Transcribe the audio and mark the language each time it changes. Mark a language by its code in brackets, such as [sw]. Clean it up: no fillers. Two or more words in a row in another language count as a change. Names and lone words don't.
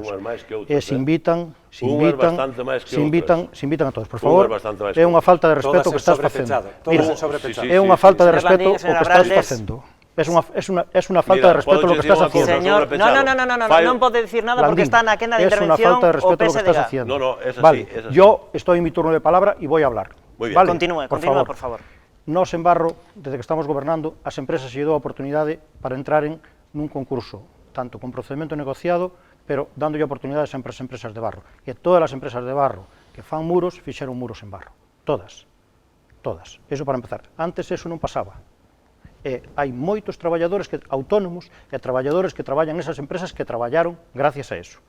[gl] Unhas máis que outras, E se invitan a todos. Por favor, é unha falta de respeto que estás facendo. Mira, é unha falta de respeto o que estás facendo. É unha falta de respeto [es] lo que estás haciendo. [gl] Señor, non pode decir nada porque está na quenda de intervención o [es] Es una falta de respeto lo que estás haciendo. No, es así, vale, es así. Yo estoy en mi turno de palabra y voy a hablar. Muy bien. Vale, Continúe, por favor. [gl] Nos en Barro, desde que estamos gobernando, as empresas se lle dou a oportunidade para entraren nun concurso, tanto con procedimento negociado, pero dándolle oportunidades sempre ás empresas de Barro. E todas as empresas de Barro que fan muros, fixeron muros en Barro. Todas. Eso para empezar. Antes eso non pasaba. E hai moitos traballadores autónomos e traballadores que traballan nesas empresas que traballaron gracias a eso.